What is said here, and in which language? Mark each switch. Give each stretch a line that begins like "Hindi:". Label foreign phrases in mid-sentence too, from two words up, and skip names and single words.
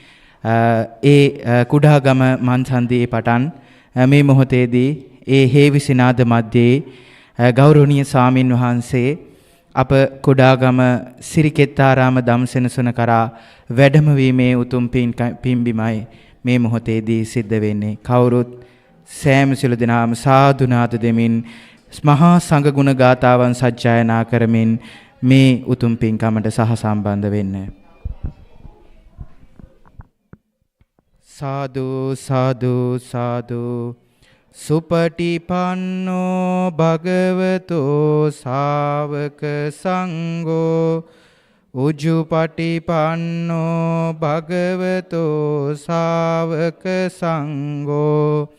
Sinhala: ඒ කුඩාගම මන්සන්දියේ පටන් මේ මොහොතේදී ඒ හේවිසිනාද මැදේ ගෞරවනීය ස්වාමින් වහන්සේ අප කුඩාගම සිරිකෙත්තාරාම දම්සෙනසුන කරා වැඩමවීමේ උතුම් පින්බිමයි මේ මොහොතේදී සිද්ධ වෙන්නේ. කවුරුත් සෑම සිළු දෙනාම සාදු නාද දෙමින් මහා සංඝ ගුණ ගාථාවන් සජ්ජායනා කරමින් මේ උතුම් පින්කමට සහසම්බන්ධ වෙන්න.
Pali: සාදු සාදු සාදු සුපටිපන්නෝ භගවතෝ ශාවක සංඝෝ උජුපටිපන්නෝ භගවතෝ ශාවක සංඝෝ